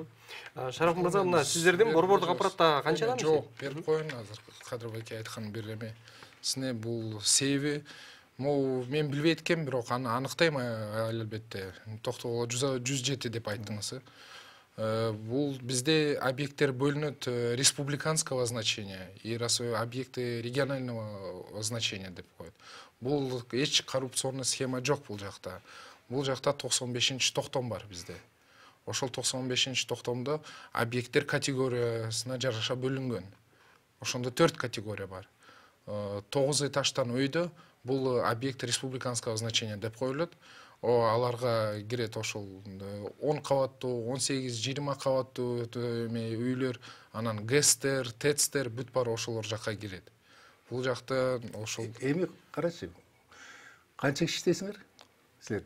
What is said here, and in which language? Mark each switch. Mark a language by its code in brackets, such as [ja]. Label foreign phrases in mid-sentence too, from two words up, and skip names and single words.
[ky] Шараф мырза, мына сиздердин борбордук аппаратта канча адам иштейт? Жок, берип коеюн азыр. Кадыр байке айткан бир эме. Сине бул себеби мен билбейт экенмин, бирок аны аныктайм албетте. Токтогул 107 деп айттыңыз. Бул бизде объекттер бөлүнөт [ru] республиканского значения и объекты регионального значения [ky] деп коет. Бул эч [ru] коррупционный схема [ky] жок бул жакта. Бул жакта 95-токтом бар бизде. Ошол 95-токтомдо объекттер категориясына жараша бөлүнгөн. Ошондо 4 категория бар. 9 этаждан өйдө бул объект [ru] республиканского значения [ky] деп коюлат. Аларга кирет ошол 10 кабаттуу, 18-20 кабаттуу үйлөр, анан ГЭСтер, ТЭЦтер бүт баары ошолор жакка кирет. Бул жакта ошол Эми карачы. Канча киши иштейсиңер силерде?